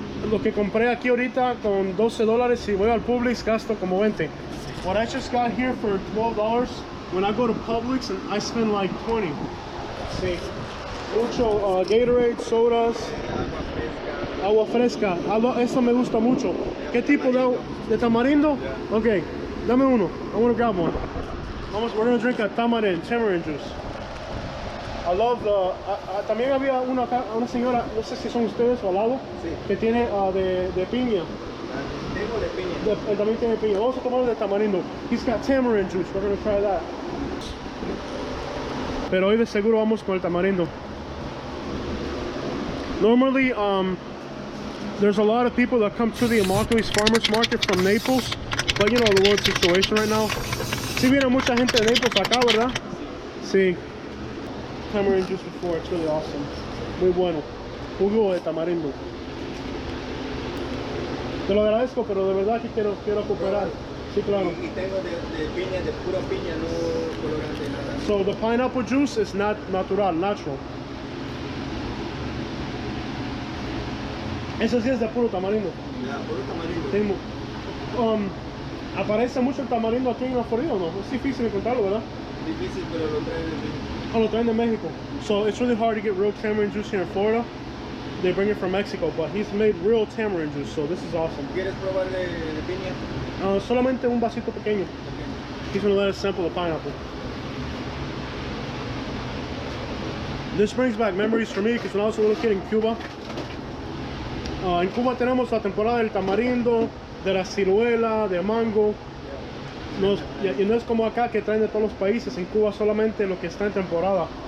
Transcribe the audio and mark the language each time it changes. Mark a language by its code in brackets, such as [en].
[es] Lo que compré aquí ahorita con $12 y voy al Publix gasto como 20. [en] What I just got here for $12, when I go to Publix and I spend like 20. [es] See, mucho Gatorade, sodas, agua fresca. Eso me gusta mucho. ¿Qué tipo de tamarindo? Okay, dame uno. [en] I want to grab one. We're gonna drink a tamarind juice. I love the. [es] También había una señora, no sé si son ustedes o al lado, sí, que tiene de piña. Tengo de piña. Él también tiene piña. Vamos a tomar de tamarindo. [en] He's got tamarind juice. We're gonna try that. [es] Pero hoy de seguro vamos con el tamarindo. [en] Normally, there's a lot of people that come to the Immokalee Farmers Market from Naples, but you know the world situation right now. [es] Sí viene mucha gente de Naples acá, ¿verdad? Sí. [en] Tamarind juice before, it's really awesome. [es] Muy bueno. Jugo de tamarindo. Te lo agradezco, pero de verdad que quiero cooperar. Sí, claro. Y tengo de piña, de pura piña, no colorante, nada. [en] So the pineapple juice is not natural. [es] Eso sí es de puro tamarindo. Ya, puro tamarindo. Sí, aparece mucho el tamarindo aquí en la Florida, ¿no? Es difícil encontrarlo, ¿verdad? Difícil, pero lo traen de México. Oh, lo traen de México. [en] So it's really hard to get real tamarind juice here in Florida. They bring it from Mexico, but he's made real tamarind juice, so this is awesome. [es] ¿Quieres probar de piña? Solamente un vasito pequeño. [en] Okay. He's gonna let us sample the pineapple. This brings back memories for me because when I was a little kid in Cuba. [es] En Cuba tenemos la temporada del tamarindo, de la ciruela, de mango. Y no es como acá que traen de todos los países. En Cuba solamente lo que está en temporada.